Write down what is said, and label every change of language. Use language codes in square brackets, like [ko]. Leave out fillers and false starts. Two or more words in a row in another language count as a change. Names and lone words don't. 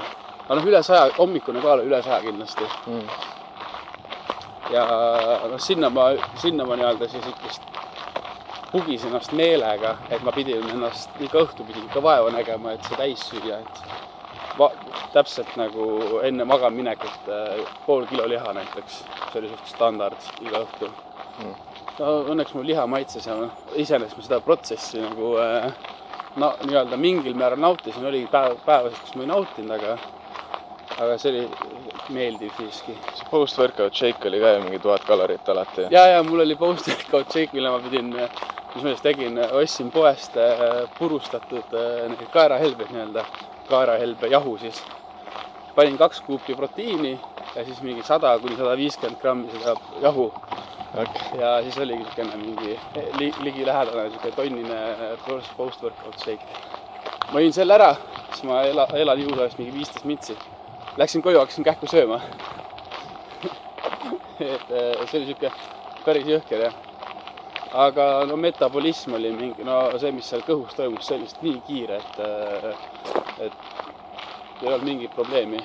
[et] Aga üle 100, hommikune kaal üle 100 kindlasti. Ja sinna ma nii-öelda siis ikkist pugisin ennast meelega, et ma pidin ennast iga õhtu pidin ikka vaeva nägema, et see täis süüa, et täpselt nagu enne magaminekut pool kilo liha näiteks. See oli suht standard iga õhtu. No, õnneks mul liha maitses ja iseenesest ma seda protsessi nagu nii-öelda mingil määral nautisin, oli päevasid, kus ma ei nautinud, aga see oli meeldiv siiski. See [en] post-workout shake [et] oli ka ju mingi 1000 kalorit alati. Ja mul oli [en] post-workout shake, [et] mille ma pidin, mis ma just tegin, ostsin poest purustatud kaerahelbed nii-öelda, kaerahelbe jahu siis. Panin 2 kuupi proteiini ja siis mingi 100–150 grammi seda jahu. Okay. Ja siis oligi mingi ligilähedane tonnine [en] post-workout shake. [et] Ma jõin selle ära, siis ma elan juhusavast mingi 15 mintsi. Läksin koju, hakkasin kähku sööma. See oli siuke päris jõhker, jah. Aga no metabolism oli mingi, see, mis seal kõhus toimus, see oli nii kiire, et ei olnud mingit probleemi.